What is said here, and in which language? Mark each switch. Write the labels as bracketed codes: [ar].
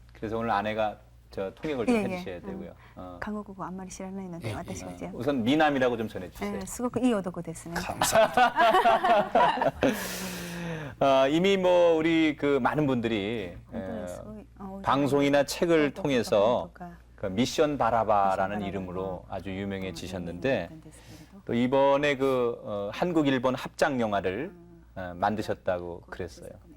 [ko] 그래서 오늘 아내가 통역을 좀 해주셔야 되고요. [ja] 한국어あんまり知らないので私がじゃあ [ko] 우선 미남이라고 좀 전해주세요. [ja] すごくいい男ですね。 [ko] 이미 뭐 우리 그 많은 분들이 방송이나 책을 통해서 그 미션 바라바라는 이름으로 아주 유명해지셨는데 또 이번에 그 한국 일본 합작 영화를 만드셨다고 그랬어요.